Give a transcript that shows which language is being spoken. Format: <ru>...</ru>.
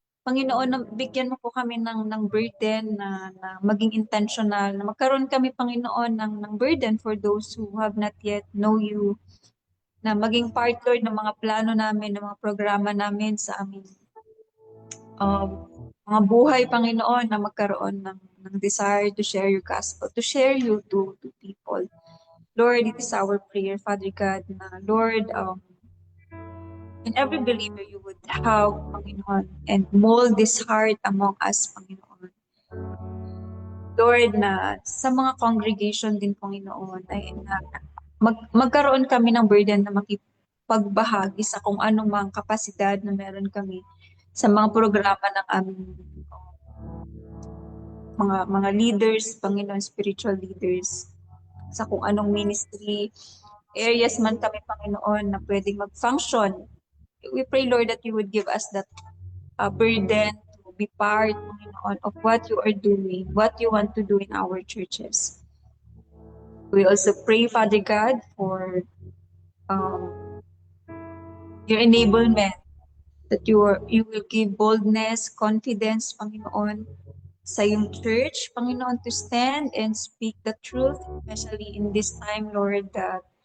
<tl>Panginoon, bigyan mo po kami ng burden na maging intentional, na magkaroon kami, Panginoon, ng burden</tl> <en>for those who have not yet know you,</en> <tl>na maging part, Lord, ng mga plano namin, ng mga programa namin sa aming mga buhay, Panginoon, na magkaroon ng desire</tl> <en>to share your gospel, to share you to people. Lord, it is our prayer, Father God, na Lord, in every believer you would have, Panginoon, and mold this heart among us, Panginoon.</en> <tl>Lord, na sa mga congregation din, Panginoon, ay magkaroon kami ng burden na makipagbahagi sa kung anong mga kapasidad na meron kami sa mga programa ng aming mga leaders, Panginoon, spiritual leaders, sa kung anong ministry areas man kami, Panginoon, na pwedeng mag-function.</tl> <en>We pray, Lord, that you would give us that burden to be part, Panginoon, of what you are doing, what you want to do in our churches. We also pray, Father God, for your enablement, that you will give boldness, confidence, Panginoon,</en> <tl>sa iyong</tl> <en>church, Panginoon, to stand and speak the truth, especially in this time, Lord, that</en>